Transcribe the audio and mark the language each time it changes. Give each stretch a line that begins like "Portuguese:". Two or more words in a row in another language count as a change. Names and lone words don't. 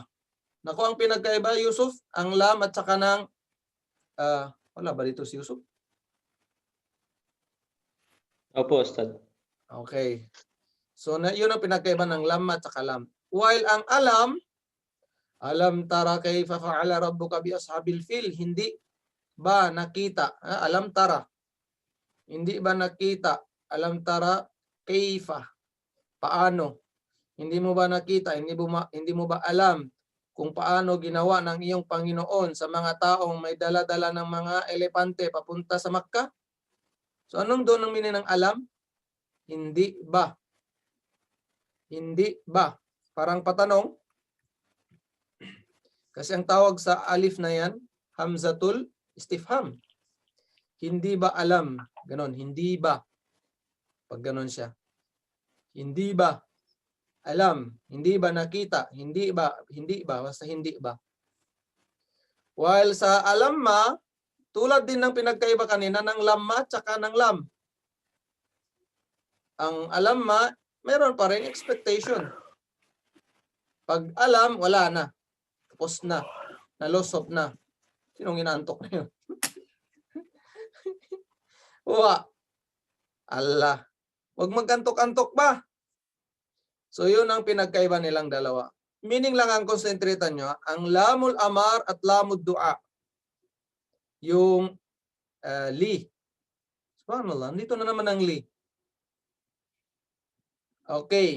Filipino: Ang pinagkaiba, Yusuf, ang lam at saka ng, wala ba dito si Yusuf? Opo, Ustad. Okay. So, yun ang pinagkaiba ng lam at saka lam.
Arabic: While ang ألم تر كيف فعل ربك بأصحاب الفيل,
Filipino: hindi ba nakita?
Arabic: ألم تر.
Filipino: Hindi ba nakita?
Arabic: ألم تر كيف.
Filipino: Paano? Hindi mo ba nakita? Hindi mo ba alam kung paano ginawa ng iyong Panginoon sa mga taong may dala-dala ng mga elepante papunta sa Makkah? So, anong doon ang meaning ng alam? Hindi ba? Hindi ba? Parang patanong. Kasi ang tawag sa alif na yan,
Arabic: همزة الاستفهام.
Filipino: Hindi ba alam? Ganon, hindi ba? Pag ganon siya. Hindi ba? Alam. Hindi ba nakita? Hindi ba? Hindi ba? Basta hindi ba? While sa alamma, tulad din ng pinagkaiba kanina ng lamma at saka ng lam. Ang alamma, meron pa rin expectation. Pag alam, wala na. Tapos na. Nalosop na. Sinong inaantok na yun? Uwa. Allah. Huwag magkantok-antok ba? So, yun ang pinagkaiba nilang dalawa. Meaning lang ang konsentratan nyo, ang
Arabic: لام الأمر
Filipino: at
Arabic: لام الدعاء.
Filipino: Yung li. Subhanallah, dito na naman ang li. Okay.